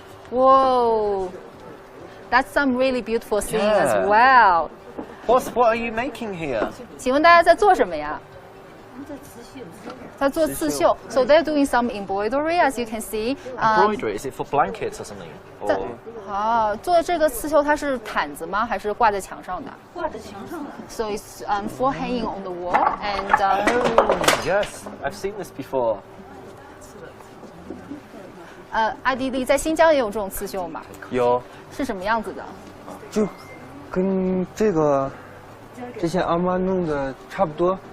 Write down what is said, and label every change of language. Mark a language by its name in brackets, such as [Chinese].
[English] Whoa, that's some really beautiful singing as Yeah. well. What are you making here? [Chinese] 请问大家在做什么呀？在做刺绣。 [English] So they're doing some embroidery, as you can see. Embroidery? Is it for blankets or something? [Chinese] 在 [English] Or [Chinese] 做这个刺绣它是毯子吗？还是挂在墙上的？挂在墙上的。 [English] So it's for hanging on the wall and. oh, yes, I've seen this before. [Chinese] 艾迪丽在新疆也有这种刺绣吗？有，是什么样子的？就跟之前阿妈弄的差不多，